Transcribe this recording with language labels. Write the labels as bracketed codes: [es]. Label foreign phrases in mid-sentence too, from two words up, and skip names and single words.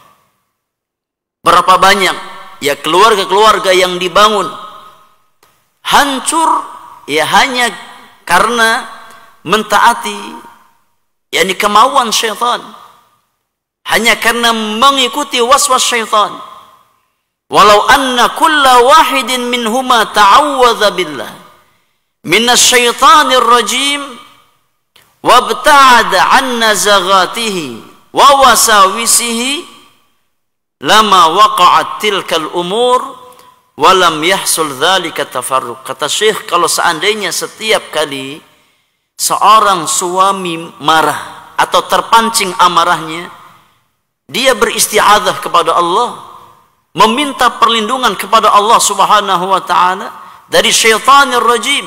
[id] Berapa banyak ya keluarga-keluarga yang dibangun hancur ya hanya karena mentaati yakni kemauan syaitan, hanya karena mengikuti was-was syaitan. [ar] ولو أن كل واحد منهما تعوذ بالله من الشيطان الرجيم وابتعد عن نزغاته ووساوسه لما وقعت تلك الأمور ولم يحصل ذلك تفرق. [id] Kata Syekh, kalau seandainya setiap kali seorang suami marah atau terpancing amarahnya, dia beristi'adzah kepada Allah, meminta perlindungan kepada [ar] الله سبحانه وتعالى [id] dari [ar] الشيطان الرجيم.